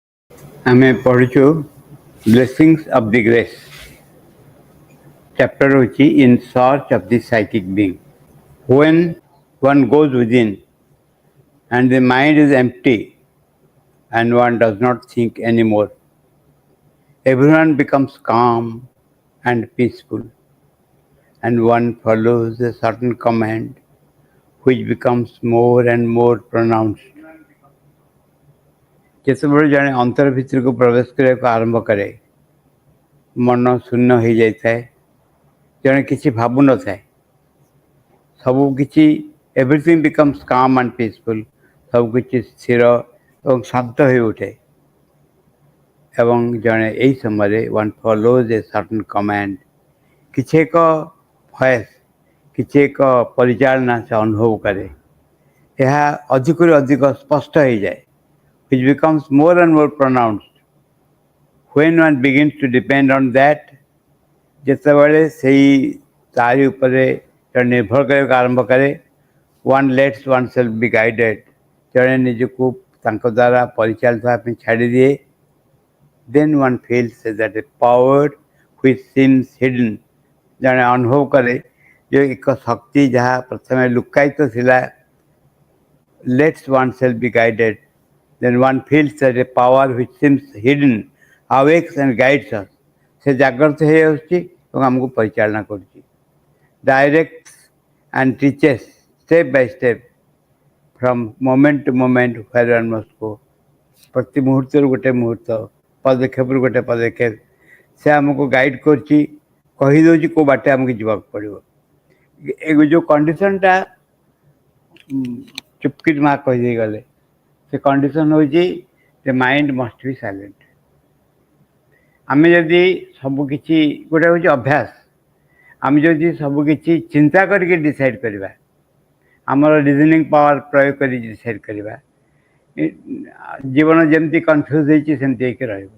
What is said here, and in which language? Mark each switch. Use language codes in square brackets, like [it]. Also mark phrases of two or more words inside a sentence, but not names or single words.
[or] ଆମେ ପଢୁଛୁ ବ୍ଲେସିଂସ୍ ଅଫ୍ ଦି ଗ୍ରେସ୍ chapter ହେଉଛି in search of the psychic being. [en] When one goes within and the mind is empty and one does not think anymore, everyone becomes calm and peaceful, and one follows a certain command which becomes more and more pronounced. [or] ଯେତେବେଳେ ଜଣେ ଅନ୍ତର ଭିତରକୁ ପ୍ରବେଶ କରିବାକୁ ଆରମ୍ଭ କରେ, ମନ ଶୂନ୍ୟ ହୋଇଯାଇଥାଏ, ଜଣେ କିଛି ଭାବୁନଥାଏ, ସବୁ କିଛି [en] everything becomes calm and peaceful, [or] ସବୁକିଛି ସ୍ଥିର ଏବଂ ଶାନ୍ତ ହୋଇ ଉଠେ ଏବଂ ଜଣେ ଏହି ସମୟରେ [en] one follows a certain command, [or] କିଛି ଏକ ଭଏସ୍, କିଛି ଏକ ପରିଚାଳନା ସେ ଅନୁଭବ କରେ, ଏହା ଅଧିକରୁ ଅଧିକ ସ୍ପଷ୍ଟ ହୋଇଯାଏ, [en] which becomes more and more pronounced. When one begins to depend on that, [or] ଯେତେବେଳେ ସେଇ ତାରି ଉପରେ ଜଣେ ନିର୍ଭର କରିବାକୁ ଆରମ୍ଭ କରେ, [en] one lets oneself be guided, [or] ଜଣେ ନିଜକୁ ତାଙ୍କ ଦ୍ୱାରା ପରିଚାଳିତ ହେବା ପାଇଁ ଛାଡ଼ିଦିଏ, [en] then one feels that a power which seems hidden, [or] ଜଣେ ଅନୁଭବ କରେ ଯେ ଏକ ଶକ୍ତି ଯାହା ପ୍ରଥମେ ଲୁକାୟିତ ଥିଲା, [en] lets oneself be guided, then one feels that a power which seems hidden awakes and guides us, [or] ସେ ଜାଗ୍ରତ ହେଇ ଆସୁଛି ଏବଂ ଆମକୁ ପରିଚାଳନା କରୁଛି, [en] directs and teaches step by step from moment to moment where one must go. [or] ପ୍ରତି ମୁହୂର୍ତ୍ତରୁ ଗୋଟେ ମୁହୂର୍ତ୍ତ, ପଦକ୍ଷେପରୁ ଗୋଟେ ପଦକ୍ଷେପ ସେ ଆମକୁ ଗାଇଡ଼ କରୁଛି, କହିଦେଉଛି କେଉଁ ବାଟେ ଆମକୁ ଯିବାକୁ ପଡ଼ିବ। ଏ ଯେଉଁ କଣ୍ଡିସନଟା ଚୁପକିଟ ମା କହିଦେଇ ଗଲେ, ସେ କଣ୍ଡିସନ ହେଉଛି [en] the mind must be silent. [or] ଆମେ ଯଦି ସବୁକିଛି, ଗୋଟେ ହେଉଛି ଅଭ୍ୟାସ, ଆମେ ଯଦି ସବୁକିଛି ଚିନ୍ତା କରିକି ଡିସାଇଡ଼ କରିବା, ଆମର [en] reasoning power [or] ପ୍ରୟୋଗ କରି ଡିସାଇଡ଼ କରିବା, ଜୀବନ ଯେମିତି କନଫ୍ୟୁଜ୍ ହେଇଛି ସେମିତି ହେଇକି ରହିବ।